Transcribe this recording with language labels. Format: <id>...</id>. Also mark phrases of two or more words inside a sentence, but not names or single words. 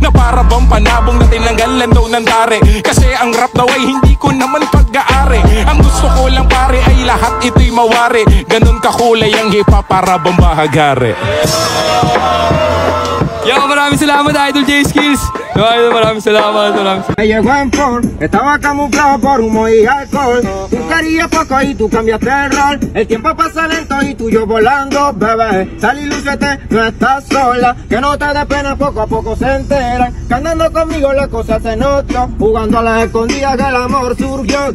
<tl>Na para bang panabong na tinanggalan daw ng tare. Kasi ang rap daw ay hindi ko naman pag-aari. Ang gusto ko lang pare ay lahat ito'y mawari. Ganun kakulay ang hip-hop para bang bahagari. Yo, maraming salamat Idol J Skills. Maraming salamat.</tl> <es>Me llegó en Ford, estaba camuflado por humo y alcohol. Tú querías poco y tú cambiaste el rol. El tiempo pasa lento y tú y yo volando, bebé. Sal y lúcete, no estás sola. Que no te dé pena, poco a poco se enteran. Que andando conmigo la cosa se notó. Jugando a las escondidas que el amor surgió.</es>